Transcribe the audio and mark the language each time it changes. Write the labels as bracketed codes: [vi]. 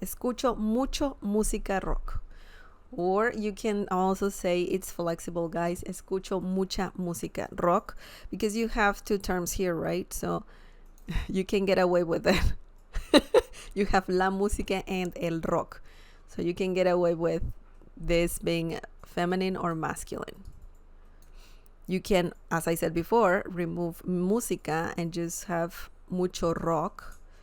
[es] Escucho mucho música rock. [en] Or you can also say, it's flexible, guys. [es] Escucho mucha música rock. [en] Because you have two terms here, right? So you can get away with it. You have la música and el rock. So you can get away with this being feminine or masculine. You can, as I said before, remove música and just have mucho rock.